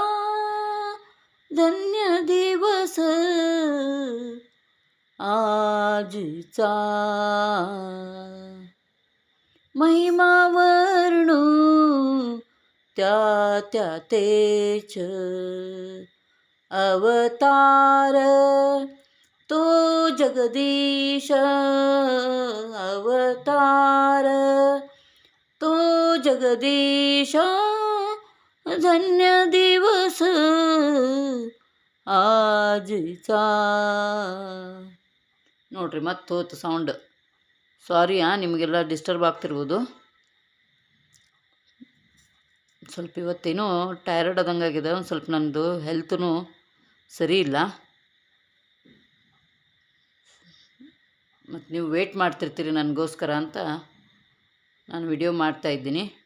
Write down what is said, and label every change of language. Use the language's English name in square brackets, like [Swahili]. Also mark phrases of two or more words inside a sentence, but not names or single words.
[Marathi] धन्य दिवस आजचा, महिमा वर्णू त्या तेच, अवतार तो जगदीश, अवतार तो जगदीश. धन्य दिवस आजचा. [Kannada] ನೋಡ್ರಿ ಮತ್ತೆ ಹೋತು ಸೌಂಡ್, ಸಾರಿ ನಿಮಗೆಲ್ಲ ಡಿಸ್ಟರ್ಬ್ ಆಗ್ತಿರ್ಬೋದು. ಸ್ವಲ್ಪ ಇವತ್ತೇನೋ ಟೈರ್ಡ್ ಆದಂಗಾಗಿದೆ, ಒಂದು ಸ್ವಲ್ಪ ನನ್ನದು ಹೆಲ್ತೂ ಸರಿ ಇಲ್ಲ. ಮತ್ತು ನೀವು ವೇಟ್ ಮಾಡ್ತಿರ್ತೀರಿ ನನಗೋಸ್ಕರ ಅಂತ ನಾನು ವಿಡಿಯೋ ಮಾಡ್ತಾಯಿದ್ದೀನಿ.